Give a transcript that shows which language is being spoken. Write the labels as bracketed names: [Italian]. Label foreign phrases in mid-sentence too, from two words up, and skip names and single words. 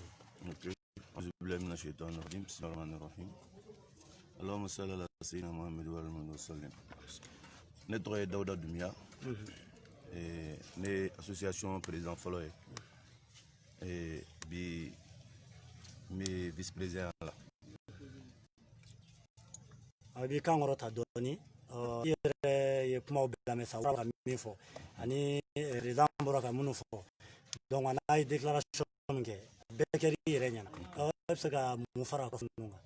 [Arabic] أعوذ بالله من الشيطان الرجيم بسم الله الرحمن الرحيم اللهم صل على سيدنا محمد وعلى آله وسلم [Bambara] ne tɔgɔ ye Dawuda Dumiya ne [French] association président [Bambara] fɔlɔ ye bi n bɛ [French] vice président [Arabic] la [Bambara] a b'i kan kɔrɔ ta dɔɔni i yɛrɛ ye kumaw bɛɛ lamɛn sa ka min fɔ ani président bɔra ka minnu fɔ donc a n'a ye déclaration min kɛ bɛɛ kɛra i yɛrɛ ɲɛna e bɛ se ka mun fara a kɔfɛ ninnu kan.